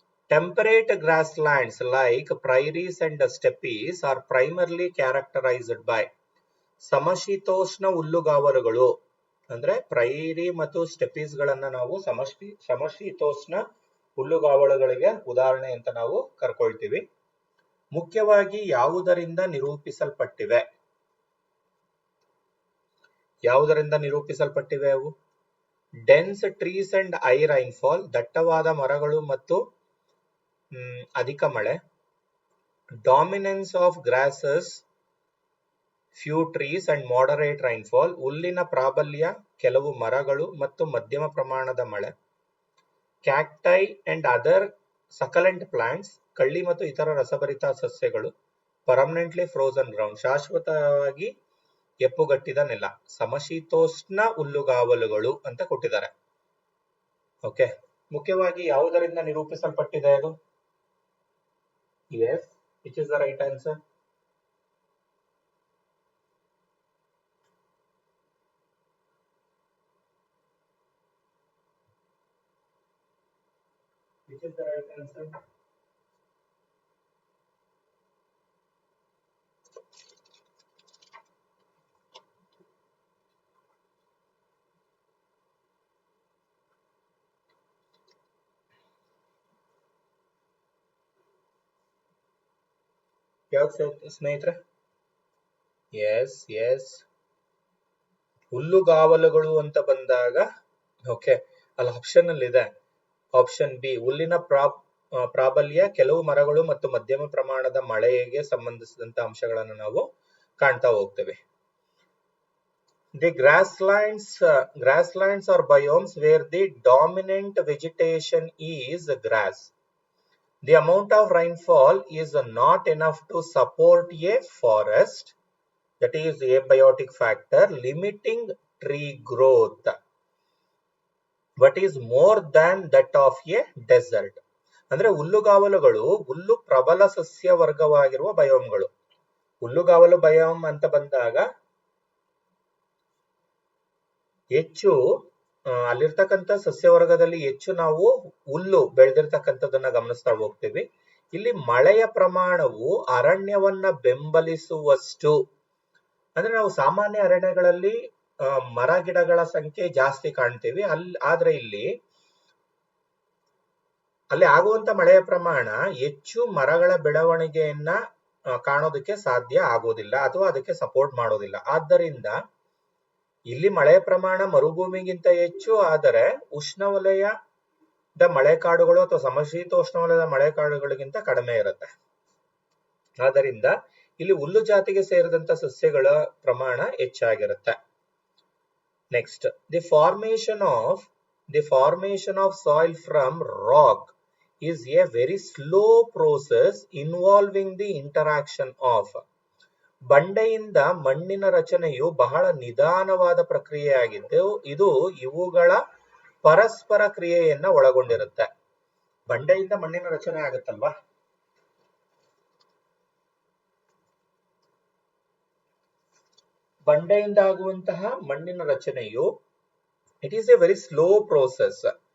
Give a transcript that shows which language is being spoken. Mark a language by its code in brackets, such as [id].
[en] Temperate grasslands like prairies and steppes are primarily characterized by [kn] ಸಮಶೀತೋಷ್ಣ ಹುಲ್ಲುಗಾವಲುಗಳು. ಅಂದ್ರೆ prairie ಮತ್ತು steppes ಗಳನ್ನ ನಾವು ಸಮಶೀತೋಷ್ಣ ಹುಲ್ಲುಗಾವಲುಗಳಿಗೆ ಉದಾಹರಣೆ ಅಂತ ನಾವು ಕರ್ಕೊಳ್ತೀವಿ. ಮುಖ್ಯವಾಗಿ ಯಾವುದರಿಂದ ನಿರೂಪಿಸಲ್ಪಟ್ಟಿವೆ? ಯಾವುದರಿಂದ ನಿರೂಪಿಸಲ್ಪಟ್ಟಿವೆ ಅವು? [en] dense trees and high rainfall, [kn] ದಟ್ಟವಾದ ಮರಗಳು ಮತ್ತು ಅಧಿಕ ಮಳೆ. [en] dominance of grasses, few trees and moderate rainfall, [kn] ಹುಲ್ಲಿನ ಪ್ರಾಬಲ್ಯ, ಕೆಲವು ಮರಗಳು ಮತ್ತು ಮಧ್ಯಮ ಪ್ರಮಾಣದ ಮಳೆ. [en] cacti and other succulent plants, [kn] ಕಳ್ಳಿ ಮತ್ತು ಇತರ ರಸಭರಿತ ಸಸ್ಯಗಳು. [en] permanently frozen ground, [kn] ಶಾಶ್ವತವಾಗಿ ಎಪ್ಪುಗಟ್ಟಿದ ನೆಲ. ಸಮಶೀತೋಷ್ಣ ಹುಲ್ಲುಗಾವಲುಗಳು ಅಂತ ಕೊಟ್ಟಿದ್ದಾರೆ. ಓಕೆ, ಮುಖ್ಯವಾಗಿ ಯಾವುದರಿಂದ ನಿರೂಪಿಸಲ್ಪಟ್ಟಿದೆ ಅದು? [en] Yes, which is the right answer? Which is the right answer? [kn] ಯಾವ್ದು ಸ್ನೇಹಿತರೆ? ಎಸ್ ಎಸ್, ಹುಲ್ಲುಗಾವಲುಗಳು ಅಂತ ಬಂದಾಗ ಓಕೆ, ಅಲ್ಲಿ ಆಪ್ಷನ್ ಅಲ್ಲಿ ಇದೆ ಆಪ್ಷನ್ ಬಿ, ಹುಲ್ಲಿನ ಪ್ರಾಬಲ್ಯ, ಕೆಲವು ಮರಗಳು ಮತ್ತು ಮಧ್ಯಮ ಪ್ರಮಾಣದ ಮಳೆಗೆ ಸಂಬಂಧಿಸಿದಂತ ಅಂಶಗಳನ್ನು ನಾವು ಕಾಣ್ತಾ ಹೋಗ್ತೇವೆ. [en] The grasslands are biomes where the dominant vegetation is grass. The amount of rainfall is not enough to support a forest, that is abiotic factor limiting tree growth, but is more than that of a desert. [kn] ಅಂದ್ರೆ ಹುಲ್ಲುಗಾವಲುಗಳು ಹುಲ್ಲು ಪ್ರಬಲ ಸಸ್ಯ ವರ್ಗವಾಗಿರುವ ಬಯೋಮ್ಗಳು. ಹುಲ್ಲುಗಾವಲು biome ಅಂತ ಬಂದಾಗ ಹೆಚ್ಚು ಅಲ್ಲಿರ್ತಕ್ಕಂಥ ಸಸ್ಯವರ್ಗದಲ್ಲಿ ಹೆಚ್ಚು ನಾವು ಹುಲ್ಲು ಬೆಳೆದಿರ್ತಕ್ಕಂಥದ್ದನ್ನ ಗಮನಿಸ್ತಾ ಹೋಗ್ತೀವಿ. ಇಲ್ಲಿ ಮಳೆಯ ಪ್ರಮಾಣವು ಅರಣ್ಯವನ್ನ ಬೆಂಬಲಿಸುವಷ್ಟು, ಅಂದ್ರೆ ನಾವು ಸಾಮಾನ್ಯ ಅರಣ್ಯಗಳಲ್ಲಿ ಮರ ಗಿಡಗಳ ಸಂಖ್ಯೆ ಜಾಸ್ತಿ ಕಾಣ್ತೀವಿ, ಆದ್ರೆ ಇಲ್ಲಿ ಆಗುವಂತ ಮಳೆಯ ಪ್ರಮಾಣ ಹೆಚ್ಚು ಮರಗಳ ಬೆಳವಣಿಗೆಯನ್ನ ಕಾಣೋದಕ್ಕೆ ಸಾಧ್ಯ ಆಗೋದಿಲ್ಲ ಅಥವಾ ಅದಕ್ಕೆ ಸಪೋರ್ಟ್ ಮಾಡೋದಿಲ್ಲ. ಆದ್ದರಿಂದ ಇಲ್ಲಿ ಮಳೆಯ ಪ್ರಮಾಣ ಮರುಭೂಮಿಗಿಂತ ಹೆಚ್ಚು, ಆದರೆ ಉಷ್ಣವಲಯದ ಮಳೆಕಾಡುಗಳು ಅಥವಾ ಸಮಶೀತೋಷ್ಣವಲಯದ ಮಳೆಕಾಡುಗಳಿಗಿಂತ ಕಡಿಮೆ ಇರುತ್ತೆ. ಆದ್ದರಿಂದ ಇಲ್ಲಿ ಹುಲ್ಲು ಜಾತಿಗೆ ಸೇರಿದಂತ ಸಸ್ಯಗಳ ಪ್ರಮಾಣ ಹೆಚ್ಚಾಗಿರುತ್ತೆ. [en] Next, the formation of The formation of soil from rock is a very slow process involving the interaction of. [kn] ಬಂಡೆಯಿಂದ ಮಣ್ಣಿನ ರಚನೆಯು ಬಹಳ ನಿಧಾನವಾದ ಪ್ರಕ್ರಿಯೆಯಾಗಿದ್ದು ಇದು ಇವುಗಳ ಪರಸ್ಪರ ಕ್ರಿಯೆಯನ್ನ ಒಳಗೊಂಡಿರುತ್ತೆ. ಬಂಡೆಯಿಂದ ಮಣ್ಣಿನ ರಚನೆ ಆಗುತ್ತಲ್ವಾ, ಬಂಡೆಯಿಂದ ಆಗುವಂತಹ ಮಣ್ಣಿನ ರಚನೆಯು [en] It is a very slow process.